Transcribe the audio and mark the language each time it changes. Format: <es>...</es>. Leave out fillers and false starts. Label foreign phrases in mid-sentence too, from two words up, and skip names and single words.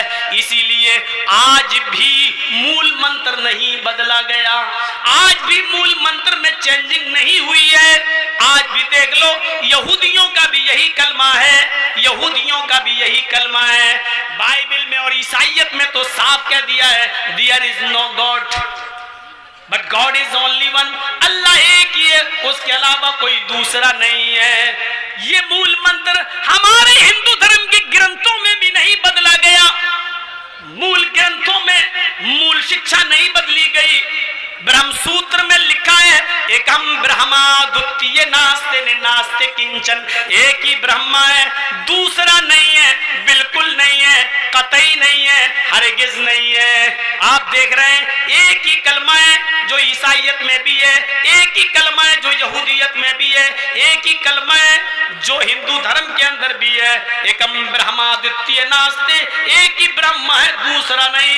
<ur>اسی لیے آج بھی مول منتر نہیں بدلا گیا، آج بھی مول منتر میں چینجنگ نہیں ہوئی ہے۔ آج بھی دیکھ لو یہودیوں کا بھی یہی کلمہ ہے، یہودیوں کا بھی یہی کلمہ ہے، بائبل میں اور عیسائیت میں تو صاف کہہ دیا ہے</ur> <en>there is no God but God is only one،</en> <ur>اللہ ایک ہی ہے، اس کے علاوہ کوئی دوسرا نہیں ہے۔ یہ مول منتر ہمارے ہندو دھرم کے گرنتھوں میں بھی نہیں بدلا گیا، مول گرنتھوں میں مول شکشا نہیں بدلی گئی۔ برہم سوتر میں لکھا ہے</ur> <sa>एकम् ब्रह्मा द्वितीय नास्ति नास्ति किञ्चन,</sa> <ur>ایک ہی برہما ہے، دوسرا نہیں ہے، بالکل نہیں ہے، قطعی نہیں ہے، ہرگز نہیں ہے۔ آپ دیکھ رہے ہیں ایک ہی کلمہ ہے جو عیسائیت میں بھی ہے، ایک ہی کلمہ ہے جو یہودیت میں بھی ہے، ایک ہی کلمہ ہے جو ہندو دھرم کے اندر بھی ہے،</ur> <sa>एकम् ब्रह्मा द्वितीय नास्ति,</sa> <ur>ایک ہی برہما ہے، دوسرا نہیں۔</ur>